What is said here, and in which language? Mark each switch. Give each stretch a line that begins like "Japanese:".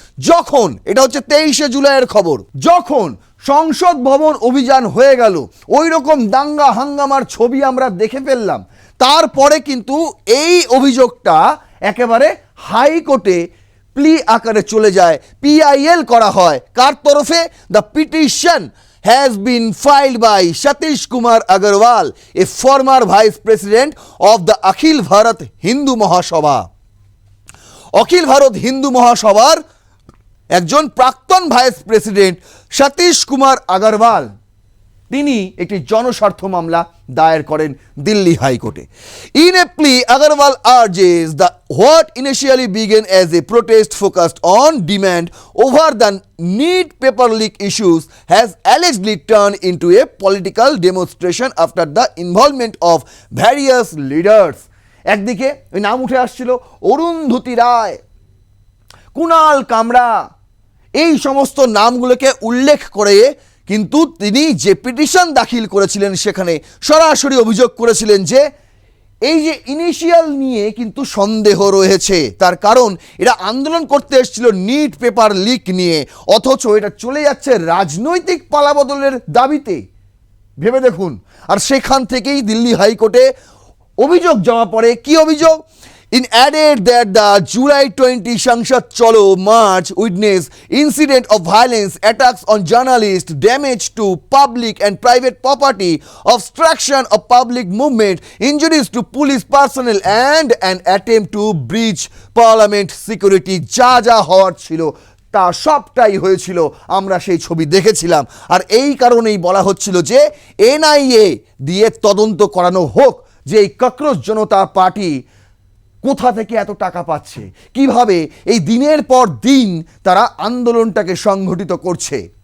Bangla: যখন, এটা হচ্ছে 23শে জুলাইয়ের খবর, যখন সংসদ ভবন অভিযান হয়ে গেল, ওই রকম দাঙ্গা হাঙ্গামার ছবি আমরা দেখে ফেললাম, তারপরে কিন্তু এই অভিযোগটা একেবারে হাইকোর্টে প্লি আকারে চলে যায়, PIL করা হয়। কার তরফে?
English: The petition has been filed by Satish Kumar Agarwal, a former vice president of the Akhil Bharat Hindu Mahasabha।
Bangla: অখিল ভারত হিন্দু মহাসভার একজন প্রাক্তন ভাইস প্রেসিডেন্ট সতীশ কুমার আগরওয়াল, তিনি একটি জনস্বার্থ মামলা দায়ের করেন দিল্লি হাইকোর্টে।
English: In a plea Agarwal urges the what initially began as a protest focused on demand over the NEET paper leak issues has allegedly turn into a political demonstration after the involvement of various leaders.
Bangla: একদিকে ওই নাম উঠে আসছিল অরুন্ধতী রায়, কুণাল কামরা, এই সমস্ত নামগুলোকে উল্লেখ করে কিন্তু তিনি যে পিটিশন দাখিল করেছিলেন সেখানে সরাসরি অভিযোগ করেছিলেন যে এই যে ইনিশিয়াল নিয়ে কিন্তু সন্দেহ রয়েছে। তার কারণ এরা আন্দোলন করতে এসেছিল নিট পেপার লিক নিয়ে, অথচ এটা চলে যাচ্ছে রাজনৈতিক পালাবদলের দাবিতে। ভেবে দেখুন। আর সেখান থেকেই দিল্লি হাইকোর্টে অভিযোগ জমা পড়ে। কি অভিযোগ?
English: In added that the July 20 Sanshad Cholo March witnessed incident of violence, attacks on journalists, damage to public and private property, obstruction of public movement, injuries to police personnel and an attempt to breach parliament security।
Bangla: যা যা হওয়ার ছিল তা সবটাই হয়েছিল, আমরা সেই ছবি দেখেছিলাম। আর এই কারণেই বলা হচ্ছিল যে NIA দিয়ে তদন্ত করানো হোক যে এই ককরোচ জনতা পার্টি কোথা থেকে এত টাকা পাচ্ছে, কিভাবে এই দিনের পর দিন তারা আন্দোলনটাকে সংগঠিত করছে।